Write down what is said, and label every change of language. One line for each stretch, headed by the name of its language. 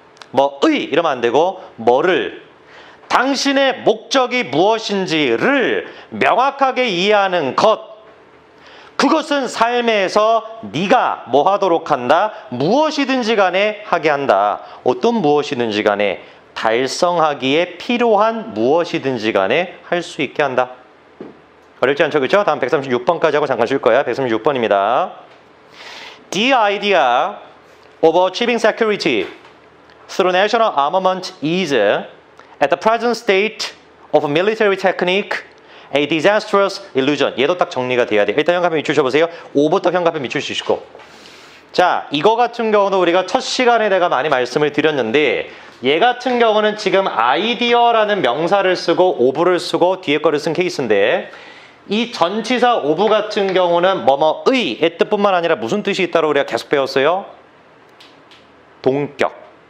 Korean: 뭐의 이러면 안 되고 뭐를 당신의 목적이 무엇인지를 명확하게 이해하는 것, 그것은 삶에서 네가 뭐 하도록 한다? 무엇이든지 간에 하게 한다. 어떤 무엇이든지 간에 달성하기에 필요한 무엇이든지 간에 할 수 있게 한다. 어렵지 않죠? 그렇죠? 다음 136번까지 하고 잠깐 쉴 거야. 136번입니다.
English: The idea of achieving security through national armament is, at the present state of military technique, a disastrous illusion.
Korean: 얘도 딱 정리가 돼야 돼. 일단 현관펜 밑추셔보세요. 5부터 현관펜 밑추시고. 자, 이거 같은 경우는 우리가 첫 시간에 내가 많이 말씀을 드렸는데 얘 같은 경우는 지금 아이디어라는 명사를 쓰고 오브를 쓰고 뒤에 거를 쓴 케이스인데 이 전치사 오브 같은 경우는 뭐뭐의 뜻뿐만 아니라 무슨 뜻이 있다고 우리가 계속 배웠어요? 동격.